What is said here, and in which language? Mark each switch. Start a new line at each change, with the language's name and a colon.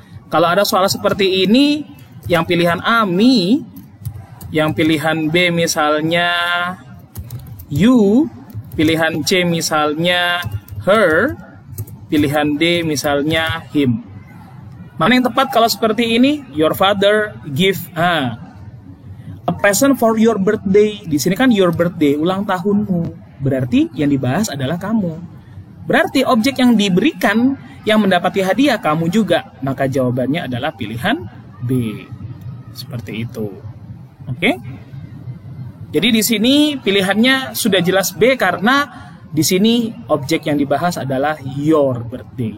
Indonesian: Kalau ada soal seperti ini, yang pilihan A me, yang pilihan B misalnya you, pilihan C misalnya her, pilihan D misalnya him. Mana yang tepat kalau seperti ini?
English: Your father give a present for your birthday.
Indonesian: Di sini kan
English: your birthday,
Indonesian: ulang tahunmu. Berarti yang dibahas adalah kamu. Berarti objek yang diberikan, yang mendapati hadiah kamu juga. Maka jawabannya adalah pilihan B. Seperti itu. Oke? Jadi di sini pilihannya sudah jelas B karena di sini objek yang dibahas adalah
English: your birthday.